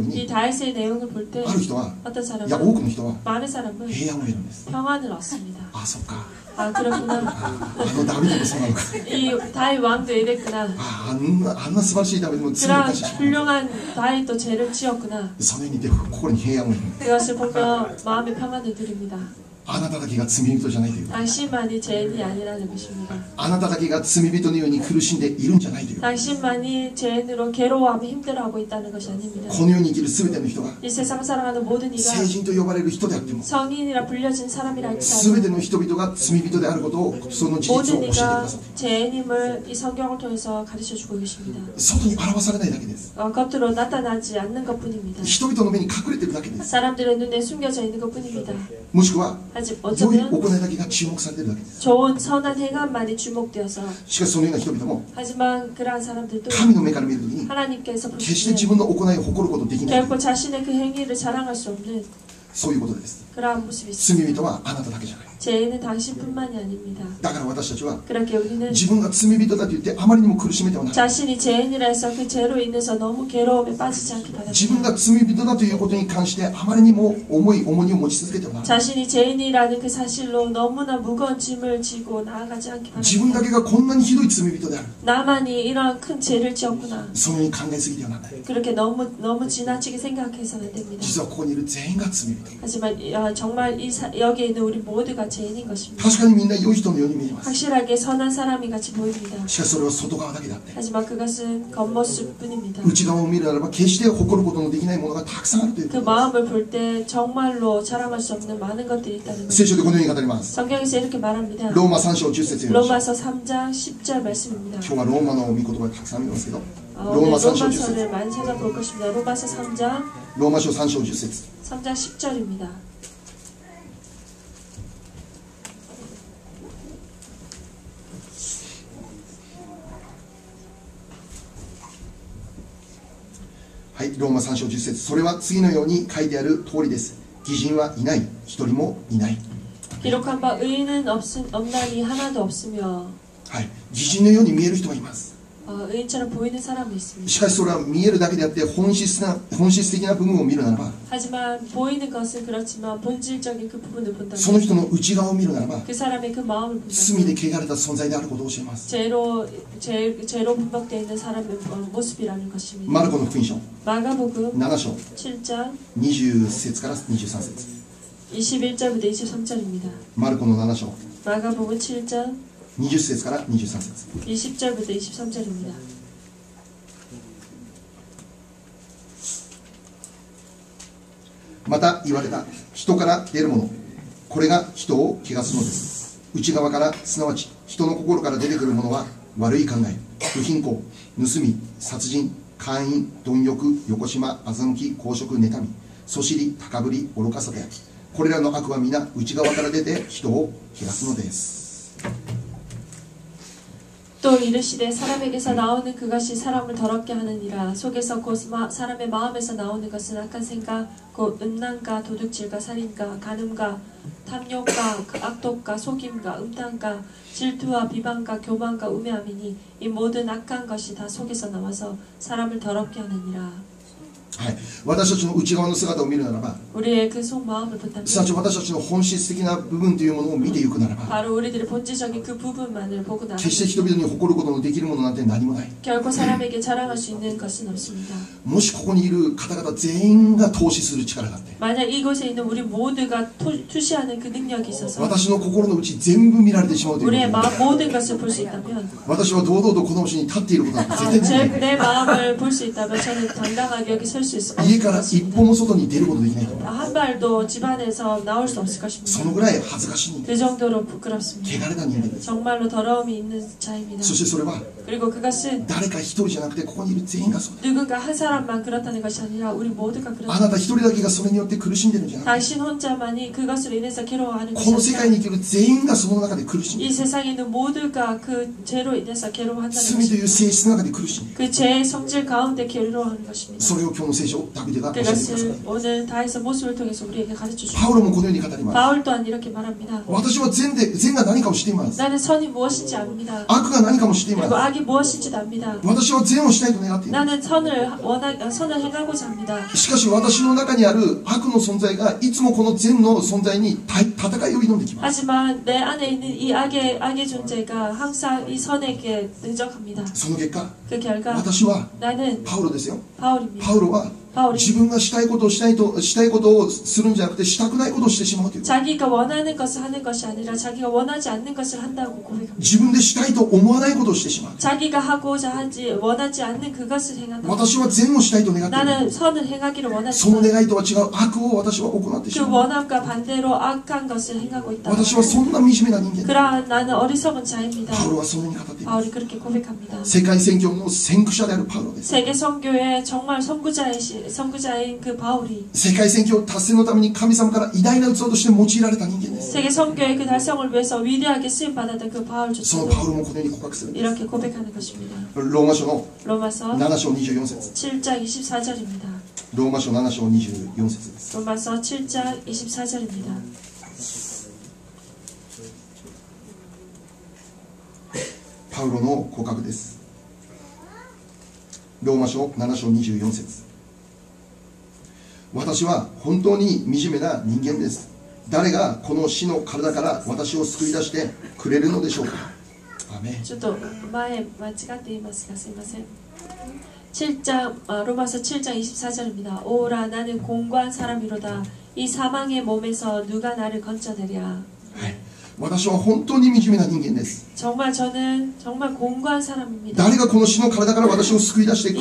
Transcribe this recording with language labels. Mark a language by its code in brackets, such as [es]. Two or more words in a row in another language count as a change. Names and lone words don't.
[ko] 이 [ja] に、 [ko] 다윗의 내용을 볼 때 [ja] ある人は、 [ko] 어떤 [ja] いや、多 [ko] 사람은 [ja] くの人は [ko] 많은 사람은 [ja] 平安を得るんです。 [ko] 평안을 얻습니다. [ja] あ、そっか。 [ko] 아 그렇구나. [ja] あのダビデもそうなのか。 [ko] 이 다윗 왕도 이랬구나. [ja] あんな素晴らしいダビデも罪を [ko] 그런 [ja] 犯してしまう。 [ko] 훌륭한 다윗도 죄를 지었구나. [ja] そのように似て心に平安を得る。 [ko] 그것을 보며 마음의 평안을 누립니다. [ja] あなただけが罪人じゃないという。 [ko] 당신만이 죄인이 아니라는 것입니다. [ja] あなただけが罪人のように苦しんでいるんじゃないという。 [ko] 당신만이 죄인으로 괴로워하며 힘들어하고 있다는 것이 아닙니다. [ja] この世に生きるすべての人が [ko] 이 세상 살아가는 모든 이가 [ja] 聖人と呼ばれる人であっても [ko] 성인이라 불려진 사람이라 [ja] すべ [ko] 할지라도 [ja] ての人々が罪人であることをその事実を教え [ko] 모든 [ja] てくだ [ko] 이가 [ja] さって [ko] 죄인임을 이 성경을 통해서 가르쳐주고 계십니다. [ja] 外に表されないだけです。 [ko] 겉으로 나타나지 않는 것뿐입니다. [ja] 人々の目に隠れているだけです。 [ko] 사람들의 눈에 숨겨져 있는 것뿐입니다. [ja] もしくは [ko] 하지만 [ja] 良い [ko] 어쩌면 [ja] 行いだけが注目されているだけです。 [ko] 좋은 선한 행함만이 주목되어서 [ja] しかしそのような人々も [ko] 하지만 그러한 사람들도 [ja] 神の目から見るときに [ko] 하나님께서 [ja] 決して [ko] 보시기에 [ja] 自分の行いを誇ることできない [ko] 결코 자신의 그 행위를 자랑할 수 없는 [ja] そういうことです。 [ko] 그러한 모습이 있습니다. [ja] 罪人はあなただけじゃない。 [ko] 죄인은 당신뿐만이 아닙니다. [ja] だから私たちは [ko] 그렇게 우리는 [ja] 自分が罪人だと言ってあまりにも苦しめてはならない。 [ko] 자신이 죄인이라 해서 그 죄로 인해서 너무 괴로움에 빠지지 않기 [ja] 自分 [ko] 바랍니다. [ja] が罪人だということに関してあまりにも重い重荷を持ち続けてはならない。 [ko] 자신이 죄인이라는 그 사실로 너무나 무거운 짐을 지고 나아가지 않기 [ja] 自分だ [ko] 바랍니다. [ja] けがこんなにひどい罪人である。 [ko] 나만이 이러한 큰 죄를 지었구나. [ja] そのように考えすぎてはならない。 [ko] 그렇게 너무 지나치게 생각해서는 안 됩니다. [ja] 実はここにいる全員が罪人。 [ko] 하지만 정말 여기에 있는 우리 모두가 죄인인 것입니다. [ja] 確かにみんな良い人のように見えます。 [ko] 확실하게 선한 사람이 같이 보입니다. [ja] しかしそれは外側だけであって、 [ko] 하지만 그것은 겉모습뿐입니다. [ja] 内側を見るならば決して誇ることのできないものがたくさんあるという [ko] 그 [ja] ことで [ko] 마음을 볼 때 정말로 자랑할 수 없는 많은 것들이 있다는 [ja] す。聖 [ko] 것. [ja] 書でこのように語ります。 [ko] 성경에서 이렇게 말합니다. [ja] ローマ3章10節読みましょう。 [ko] 로마서 3장 10절 말씀입니다. [ja] 今日はローマの御言葉がたくさん見ますけど、 [ko] 오늘 [ja] ローマ3章10節 [ko] 로마서를 많이 찾아볼 것입니다. 로마서 3장 [ja] ローマ書3章10節 [ko] 3장 10절입니다. [ja] はいローマ3章10節それは次のように書いてある通りです。義人はいない、一人もいない。 [ko] 기록한 바 의인은 없나니 하나도 없으며 [ja] はい、義人のように見える人がいます。 [ko] 의인처럼 보이는 사람이 있습니다. [ja] しかしそれは見えるだけであって本質的な部分を見るならば [ko] 하지만 보이는 것은 그렇지만 본질적인 그 부분을 [ja] その [ko] 본다면 [ja] 人の内側を見るならば [ko] 그 사람의 그 마음을 [ja] 罪で [ko] 본다면 [ja] 汚れた存在であることを教えます。 [ko] 죄로 분박되어 있는 사람의 모습이라는 것입니다. [ja] マルコの福音書 [ko] 마가복음 [ja] 7章 [ko] 7장 [ja] 20節から23節 [ko] 21절부터 23절입니다. [ja] マルコの7章 [ko] 마가복음 7장 [ja] 20 節から23節 [ko] 20절부터 23절입니다. [ja] また言われた人から出るものこれが人を汚すのです。内側からすなわち人の心から出てくるものは悪い考え、不貧困、盗み、殺人、姦淫、貪欲、横島、欺き、公職、妬み、そしり、高ぶり、愚かさである。これらの悪は皆内側から出て人を汚すのです。 [ko] 또 이르시되 사람에게서 나오는 그것이 사람을 더럽게 하느니라. 속에서 곧 사람의 마음에서 나오는 것은 악한 생각 곧 음란과 도둑질과 살인과 간음과 탐욕과 악독과 속임과 음탕과 질투와 비방과 교만과 우매함이니 이 모든 악한 것이 다 속에서 나와서 사람을 더럽게 하느니라. [ja] はい、私たちの内側の姿を見るならば [ko] 우리의 그 속마음을 본다면 [ja] すなわち私たちの本質的な部分というものを見ていくならば [ko] 바로 우리들의 본질적인 그 부분만을 보고 [ja] 決して [ko] 나면 [ja] 人々に誇ることのできるものなんて何もない。 [ko] 결코 사람에게 자랑할 수 있는 것은 없습니다. [ja] もしここにいる方々全員が投資する力があって [ko] 만약 이곳에 있는 우리 모두가 투시하는 그 능력이 있어서 [ja] 私の心の内全部見られてしまうという [ko] 우리의 [ja] こと [ko] 마음 모든 것을 볼 수 있다면 [ja] 私は堂々とこの星に立っていることなんて絶対できない [ko] 내 마음을 볼 수 있다면 저는 당당하게 여기 설 수 있을 [ja] 家から一歩 [ko] 것입니다. [ja] も外に出ることできないと思う [ko] 한 발도 집안에서 나올 수 없을 [ja] その [ko] 것입니다. [ja] ぐらい恥ずかしい [ko] 그 정도로 부끄럽습니다. [ja] 汚れた人間です [ko] 정말로 더러움이 있는 자입니다. [ja] そしてそれは [ko] 그리고 그것은 [ja] 誰か一人じゃなくてここにいる全員がそうだ [ko] 누군가 한 사람만 그렇다는 것이 아니라 우리 모두가 [ja] あ [ko] 그렇다. [ja] なた一人だけがそれによって苦しんでるんじゃなくて [ko] 당신 혼자만이 그것으로 인해서 괴로워하는 [ja] この [ko] 것이 [ja] 世界に [ko] 아니라 [ja] 生きる全員がその中で苦しんで [ko] 이 [ja] る [ko] 세상에 있는 모두가 그 죄로 인해서 괴로워한다는 [ja] 罪という [ko] 것입니다. [ja] 性質の中で苦しんでいる [ko] 그 죄의 성질 가운데 괴로워하는 것입니다. [ja] それを今日の聖書ダビデが教えてください [ko] 그것을 오늘 다에서 모습을 통해서 우리에게 가르쳐 [ja] パ [ko] 주십니다. [ja] ウロもこのように語ります [ko] 바울 또한 이렇게 말합니다. [ja] 私は善が何かを知っています [ko] 나는 선이 무엇인지 압니다. [ja] 悪が何かも知っていま [ko] 그리고 [ja] す [ko] 악이 무엇인지도 압니다. [ja] 私は善をしたいと願っていま [ko] 나는 선을 행하고자 합니다. [ja] すしかし私の中にある悪の存在がいつもこの善の存在に戦いを挑んできます [ko] 하지만 내 안에 있는 이 악의 존재가 항상 이 선에게 능적합니다. [ja] その結果 [ko] 그 결과 [ja] 私は [ko] 나는 [ja] パウロですよ [ko] 바울입니다. [ja] パウロは [ko] 바울이 [ja] 自分がしたいことをしたいことをするんじゃなくてしたくないことをしてしまうという [ko] 자기가 원하는 것을 하는 것이 아니라 자기가 원하지 않는 것을 한다고 고백합니다. [ja] 自分でしたいと思わないことをしてしまう [ko] 자기가 하고자 하지 원하지 않는 그것을 행한다. [ja] 私は善をしたいと願っている [ko] 나는 선을 행하기를 [ja] その [ko] 원하지만 [ja] 願いとは違う悪を私は行ってし [ko] 그 [ja] まう [ko] 원함과 반대로 악한 것을 행하고 있다. [ja] 私はそんな惨めな人間だ [ko] 그러한 나는 어리석은 자입니다. [ja] パウロはそのように語っています [ko] 바울이 그렇게 고백합니다. [ja] 世界宣教の先駆者であるパウロです [ko] 세계 선교의 정말 선구자인 그 바울이 [ja] 世界宣教達成のために神様から偉大な器として用いられた人間です [ko] 세계 선교의 그 달성을 위해서 위대하게 쓰임 받았던 그 [ja] その [ko] 바울조차도 [ja] パウロもこのように告白するんです [ko] 이렇게 고백하는 것입니다. [ja] ローマ書の [ko] 로마서 [ja] 7章24節 [ko] 7장 24절입니다. [ja] ローマ書7章24節です [ko] 로마서 7장 24절입니다. [ja] パウロの告白ですローマ書7章24節私は本当に惨めな人間です誰がこの死の体から私を救い出してくれるのでしょうかアメンちょっと前間違っていますがすいません [ko] 7장 로마서 7장 24절입니다. 오라 나는 공고한 사람이로다 이 사망의 몸에서 누가 나를 건져내랴 [ja] 私は本当に惨めな人間です [ko] 정말 저는 정말 공고한 사람입니다. [ja] 誰がこの死の体から私を救い出してくれ